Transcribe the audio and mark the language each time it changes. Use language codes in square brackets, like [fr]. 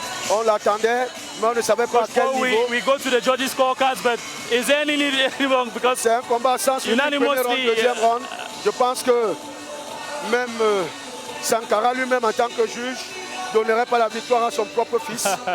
[fr] On l'attendait, mais on ne savait pas à quel niveau. [en] We go to the judges' scorecards, but is there any wrong? Because [fr] c'est un combat sans suite, premier round, deuxième round. Je pense que même Sankara lui-même en tant que juge ne donnerait pas la victoire à son propre fils.